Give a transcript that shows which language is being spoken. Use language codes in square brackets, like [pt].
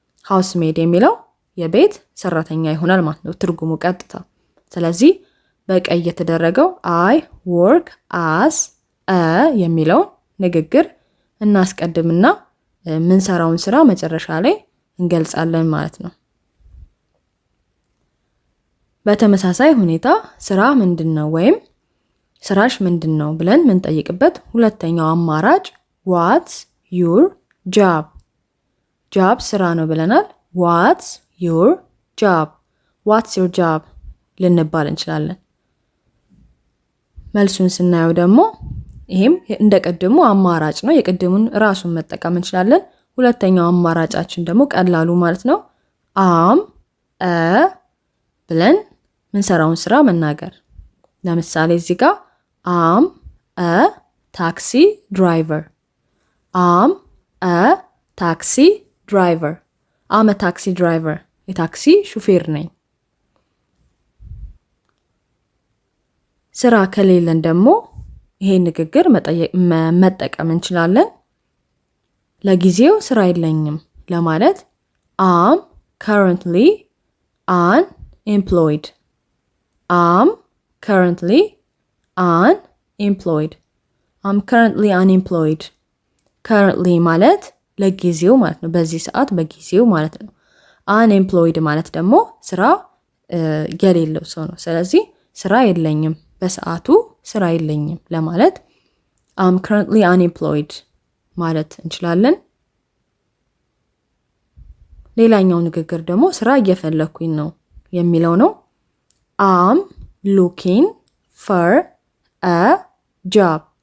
[am] housemaid የሚለው የቤት ሰራተኛ ይሆናል ማለት ነው ትርጉሙ ቀጥታ። ስለዚህ በቀይ የተደረገው [en] I work as a [am] የሚለው ንግግር እናስቀድምና ምን ሰራውን ስራ መጨረሻ ላይ እንገልጻለን ማለት ነው። በተመሳሳይ ሁኔታ ስራ ምንድነው ወይም ስራሽ ምንድነው ብለን ምን ጠይቅበት ሁለተኛው አማራጭ [en] what's your job? job [am] ስራ ነው ብለናል። [en] what's your job? what's your job [am] ልንባል እንችላለን። መልሱን ስናየው ደግሞ ይሄም እንደቀድሙ አማራጭ ነው። የቀድሙን ራሱን መጠቀም እንችላለን። ሁለተኛው አማራጫችን ደግሞ ቀላሉ ማለት ነው am a ብለን ምን ሰራውን ስራ መናገር። ለምሳሌ እዚህ ጋር [en] am a taxi driver. am a taxi driver. am a taxi driver. [am] የታክሲ ሹፌር ነኝ። ስራ ከሌለን ደግሞ ይሄ ንግግር መጠቀም እንችላለን። ለጊዜው ስራ የለኝም ለማለት [en] am currently unemployed. am currently unemployed. am currently unemployed. [am] currently ማለት ለጊዜው ማለት ነው። በዚህ ሰዓት በጊዜው ማለት ነው። unemployed ማለት ደግሞ ስራ የሌለው ሰው ነው። ስለዚህ ስራ የለኝም በሰዓቱ ስራ የለኝም ለማለት [en] am currently unemployed [am] ማለት እንችላለን። ሌላኛው ንግግር ደግሞ ስራ እየፈለኩኝ ነው የሚለው ነው። [en] am looking for a job.